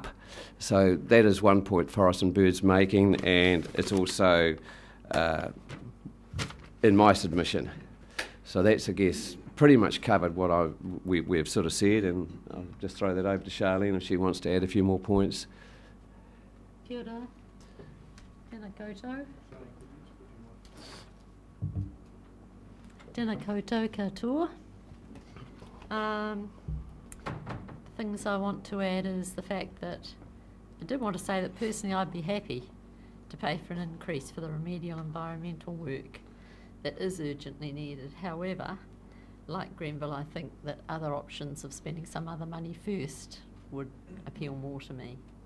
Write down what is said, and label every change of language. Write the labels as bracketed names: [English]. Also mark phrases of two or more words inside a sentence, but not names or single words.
[English] So that is one point Forest and Bird's making, and it's also in my submission. So that's, I guess, pretty much covered what we've sort of said, and I'll just throw that over to Sharleen if she wants to add a few more points. [Māori] Kia ora. Tēnā koutou. Tēnā koutou katoa. [English] Things I want to add is the fact that I did want to say that personally I'd be happy to pay for an increase for the remedial environmental work that is urgently needed. However, like Grenville, I think that other options of spending some other money first would appeal more to me.